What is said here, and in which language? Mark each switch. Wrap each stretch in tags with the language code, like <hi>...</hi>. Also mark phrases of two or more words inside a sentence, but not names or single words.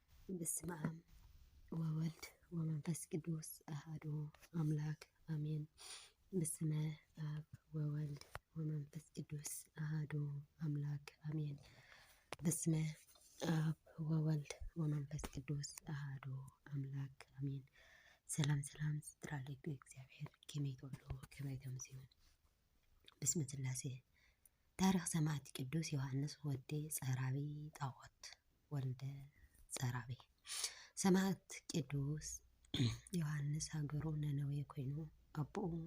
<gez>በስመ አብ ወወልድ ወመንፈስ ቅዱስ አሐዱ አምላክ አሜን። በስመ አብ ወወልድ ወመንፈስ ቅዱስ አሐዱ አምላክ አሜን። በስመ አብ ወወልድ ወመንፈስ ቅዱስ አሐዱ አምላክ አሜን።</gez> <ti>ሰላም ሰላም ስትራለዩ እግዚአብሔር ከመይ ትውሉ ከመይ ተምሲዩ በስመ ስላሴ ታሪክ ሰማዕት ቅዱስ ዮሐንስ ወዲ ጸራቢ ጣዖት ወልደ ጸራቢ ሰማዕት ቅዱስ ዮሐንስ ሀገሩ ነነዌ ኮይኑ አቡኡ</ti>